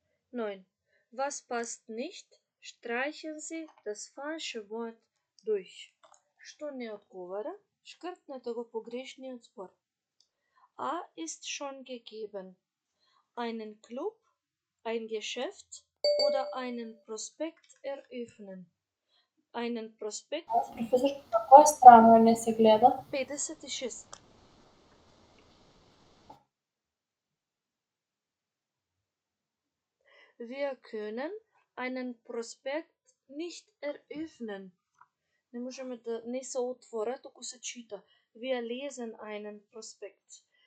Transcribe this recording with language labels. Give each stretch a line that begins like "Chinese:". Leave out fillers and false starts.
German: Neun. Was passt nicht? Streichen Sie das falsche Wort durch.
Macedonian: Што не одговара? Шкртнете го погрешниот збор.
German: A ist schon gegeben. Einen Club, ein Geschäft oder einen Prospekt eröffnen. Einen Prospekt
Macedonian: Професор, на која страна не се гледа? 56.
German: Wir können einen Prospekt nicht eröffnen.
Macedonian: Не можеме да не се отвора, туку се чита.
German: Wir lesen einen Prospekt.